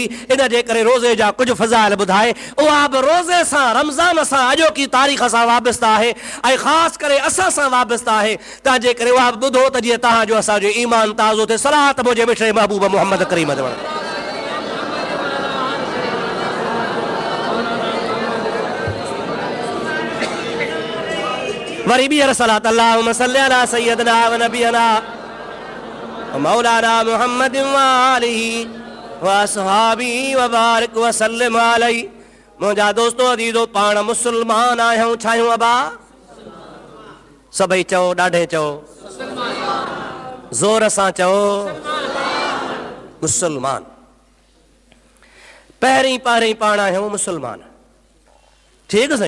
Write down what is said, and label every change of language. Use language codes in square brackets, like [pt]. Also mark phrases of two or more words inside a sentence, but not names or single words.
[sd] इन जे करे रोज़े जा कुझु फ़ज़ाइल ॿुधाए, उहा बि रोज़े सां, रमज़ान सां, अॼोकी तारीख़ सां वाबस्ता आहे ऐं ख़ासि करे असां सां वाबस्ता आहे। तंहिंजे करे उहा बि ॿुधो त जीअं तव्हांजो असांजो ईमान ताज़ो थिए। सलात मुंहिंजे मिठड़े महबूब मोहम्मद करीम ते वञो। वरी ॿीहर सलात [ar] اللهم صل على سيدنا و نبينا و مولانا محمد و آله و أصحابه و بارك و سلم عليه. [sd] मुंहिंजा दोस्तो अज़ीज़ो, पाण मुस्लमान आहियूं, छा आहियूं अबा? सभई चओ, ॾाढे चओ, ज़ोर सां चओ, मुस्लमान। पहिरीं पाण आहियूं मुस्लमान, ठीकु साईं।